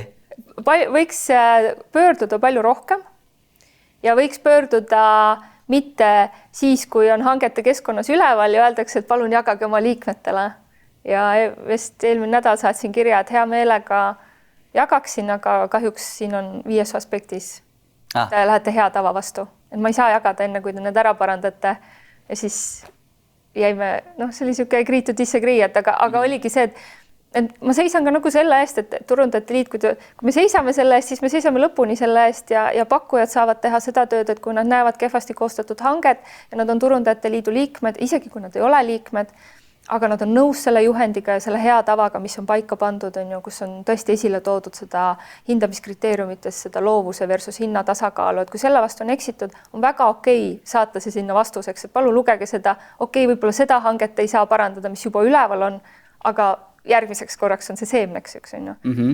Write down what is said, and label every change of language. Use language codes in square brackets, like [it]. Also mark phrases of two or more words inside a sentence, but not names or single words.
[et] Võiks pöörduda palju rohkem ja võiks pöörduda mitte siis, kui on hangete keskkonnas üleval ja öeldakse, et palun jagage oma liikmetele. Ja vist eelmine nädal saatsin kirja, et hea meelega jagaksin, aga kahjuks siin on 5 aspektis. Te lähete hea tava vastu. Et ma ei saa jagada enne, kui te need ära parandate ja siis jäime, see oli siuke [en] agree to disagree, [et] aga oligi see, et ma seisan ka nagu selle eest, et Turundajate Liit, kui me seisame selle eest, siis me seisame lõpuni selle eest ja pakkujad saavad teha seda tööd, et kui nad näevad kehvasti koostatud hanget ja nad on Turundajate Liidu liikmed, isegi kui nad ei ole liikmed, aga nad on nõus selle juhendiga ja selle hea tavaga, mis on paika pandud, kus on tõesti esile toodud seda hindamiskriteeriumites, seda loovuse versus hinna tasakaalu, et kui selle vastu on eksitud, on väga okei saata see sinna vastuseks, et palun lugege seda, võib-olla seda hanget ei saa parandada, mis juba üleval on, aga järgmiseks korraks on see seemneks, eks on ju.